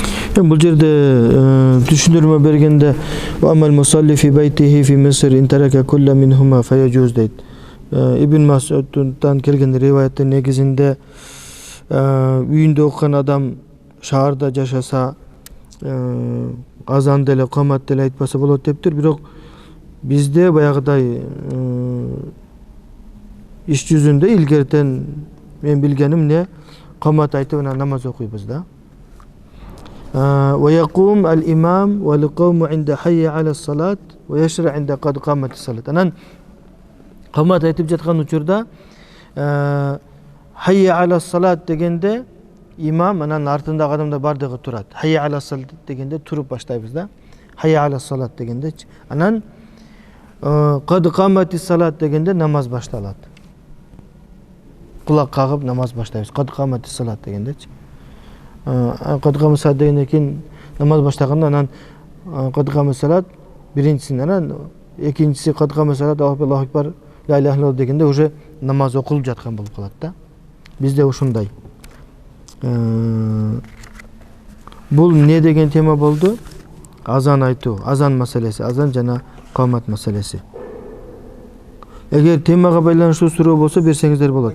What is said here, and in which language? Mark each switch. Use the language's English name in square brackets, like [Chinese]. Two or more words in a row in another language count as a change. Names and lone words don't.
[Kyrgyz] Бул жерде түшүндүрмө бергенде [Arabic] أما المصلي في بيته في مصر إن ترك كلا منهما فيجوز дейт. [Kyrgyz] Ибн Мас'удтан келген риваяттын негизинде үйүндө окуган адам шаарда жашаса азан деле камат деле айтпаса болот дептир. Бирок бизде баягыдай иш жүзүндө илгертен мен билгеним не камат айтып анан намаз окуйбуз да. [Arabic] ويقوم الإمام والقوم عند حي على الصلاة ويشرع عند قد قامت الصلاة. [Kyrgyz] Анан камат айтып жаткан учурда [Arabic] حي على الصلاة [Kyrgyz] дегенде имам анан артындагы адамдар бардыгы турат. [Arabic] حي على الصلاة [Kyrgyz] дегенде туруп баштайбыз да. [Arabic] حي على الصلاة [Kyrgyz] дегендечи. Анан [Arabic] قد قامت الصلاة [Kyrgyz] дегенде намаз башталат. Кулак кагып намаз баштайбыз. [Arabic] قد قامت الصلاة [Kyrgyz] дегендечи. [Arabic] قد قامت الصلاة [Kyrgyz] дегенден кийин намаз баштаганда анан [Arabic] قد قامت الصلاة [Kyrgyz] биринчисин анан экинчиси [Arabic] قد قامت الصلاة الله أكبر لا إله إلا الله [Kyrgyz] дегенде уже намаз окулуп жаткан болуп калат да. Бизде ушундай. Бул не деген тема болду? Азан айтуу, азан маселеси, азан жана камат маселеси. Эгер темага байланыштуу суроо болсо берсеңиздер болот.